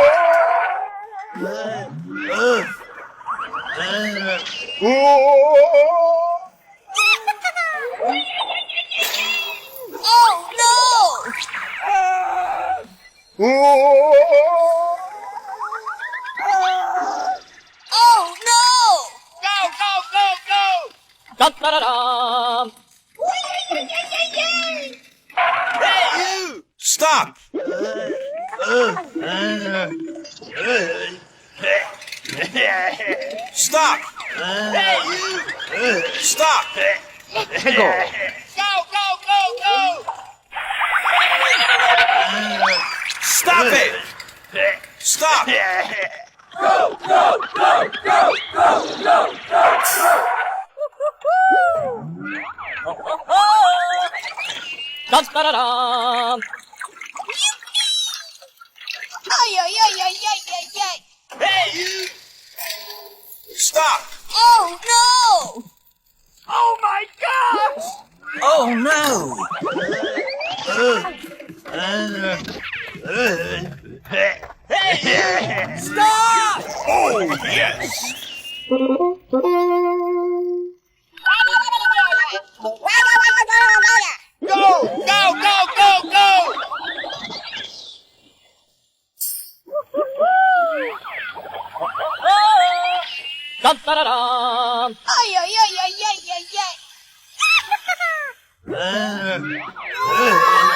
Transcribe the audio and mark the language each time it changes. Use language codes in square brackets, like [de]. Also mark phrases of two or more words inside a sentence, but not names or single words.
[en] Oh no! Oh no! Go, go, go, go! Dun, da, da, dum. Hey, you! Stop. Stop. Hey, you! Stop. Let's go. Go, go, go, go! Stop it. Stop. Go, go, go, go, go, go, go! Dun, da, da, dum. Ay, ay, ay, ay, ay, ay, ay. Hey, you! Stop. Oh no! Oh my gosh! Oh, no! Hey, you! Stop! Oh, yes! Go, go, go, go, go! Dum da da dum. Ay, ay, ay, ay, ay, ay, ay.